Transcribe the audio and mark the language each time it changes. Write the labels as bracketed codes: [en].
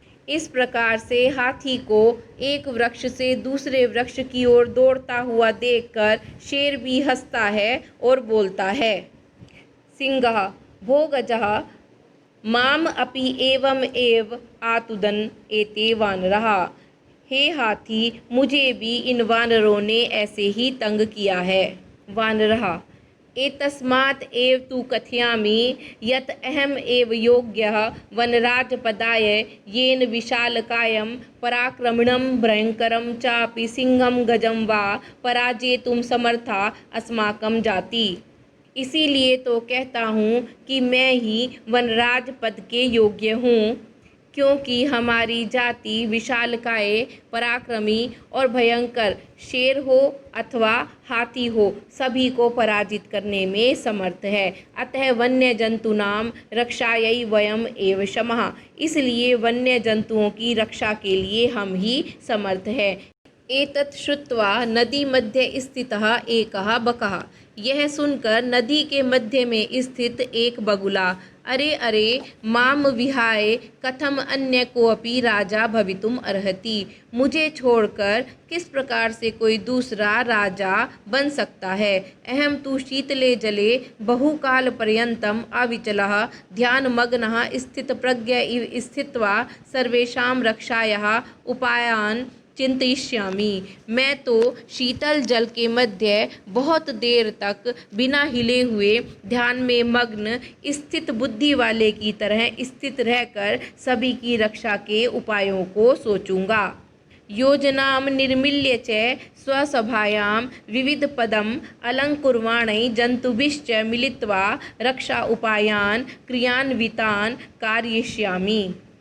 [hi] इस प्रकार से हाथी को एक वृक्ष से दूसरे वृक्ष की ओर दौड़ता हुआ देखकर शेर भी हंसता है और बोलता है। [sa] सिंहः भो गजः माम अपि एवं एव आतुदन एते वानरः, [hi] हे हाथी मुझे भी इन वानरों ने ऐसे ही तंग किया है। [sa] वानरः एतस्मात् एव तु कथयामि यत् अहम एव योग्यः वनराजपदाय येन विशालकायं पराक्रमिणं भयंकरं चापि सिंहं गजं वा पराजेतुं समर्था अस्माकं जाति। [hi] इसीलिए तो कहता हूँ कि मैं ही वनराज पद के योग्य हूँ, क्योंकि हमारी जाति विशालकाय पराक्रमी और भयंकर शेर हो अथवा हाथी हो, सभी को पराजित करने में समर्थ है। [sa] अतः वन्य जंतूनाम रक्षायै वयम एव शमः, [hi] इसलिए वन्य जंतुओं की रक्षा के लिए हम ही समर्थ है। [sa] एतत् श्रुत्वा नदी मध्य स्थितः एकः बकः, [hi] यह सुनकर नदी के मध्य में स्थित एक बगुला [sa] अरे अरे माम विहाय कथम अन्य कोऽपि राजा भवितुम अर्हति, [hi] मुझे छोड़कर किस प्रकार से कोई दूसरा राजा बन सकता है। [sa] अहम तु शीतले जले बहुकाल पर्यन्तम अविचलः ध्यानमग्नः स्थितप्रज्ञ इव स्थित्वा सर्वेषां रक्षायाः उपायान् चिंतयिष्यामि। [hi] मैं तो शीतल जल के मध्य बहुत देर तक बिना हिले हुए ध्यान में मग्न स्थित बुद्धि वाले की तरह स्थित रहकर सभी की रक्षा के उपायों को सोचूंगा। [sa] योजनाम निर्मील्य च स्वसभायां विविध पदम अलंकुर्वाणै जंतुभिश्च मिलित्वा रक्षा उपायान क्रियान्वितान कारयिष्यामि।